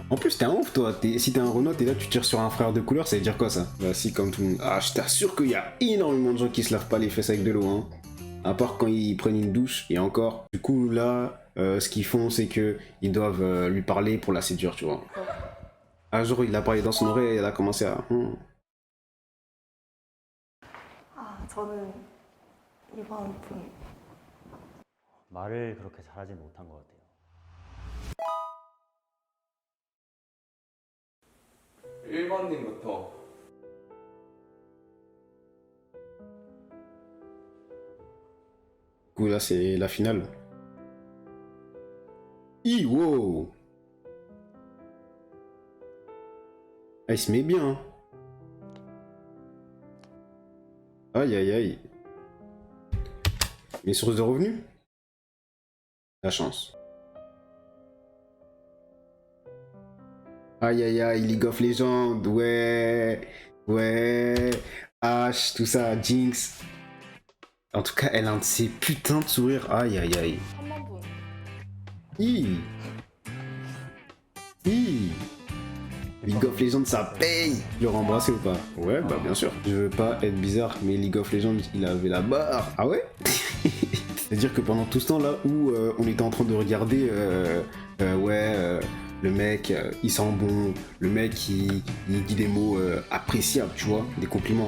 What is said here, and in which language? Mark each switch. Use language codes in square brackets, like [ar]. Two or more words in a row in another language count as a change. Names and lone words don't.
[fr] En plus t'es un ouf toi, si t'es un Renault et là tu tires sur un frère de couleur, ça veut dire quoi ça? Bah si comme tout le monde. Ah je t'assure qu'il y a énormément de gens qui se lavent pas les fesses avec de l'eau hein. À part quand ils prennent une douche et encore. Du coup là, ce qu'ils font c'est que ils doivent lui parler pour la séduire tu vois. Un jour il a parlé dans son oreille et elle a commencé à... [ko] 저는 이번 분 말을 그렇게 잘하진 못한 것 같아요. 1번님부터. [fr] Du coup là c'est la finale. Wow. Ah, il se met bien. Hein. Aïe aïe aïe. Mes sources de revenus? La chance. Aïe aïe aïe, League of Legends, ouais. Ouais. H, tout ça, Jinx. En tout cas, elle a un de ces putains de sourires. Aïe aïe aïe. [ko] 3번 분. [en] Hi. League of Legends, [fr] ça paye. Tu l'aurais embrassé ou pas? Ouais, bah bien sûr. Je veux pas être bizarre, mais League of Legends, il avait la barre. Ah ouais? C'est-à-dire que pendant tout ce temps-là où on était en train de regarder, le mec, il sent bon, le mec, il dit des mots appréciables, tu vois, des compliments.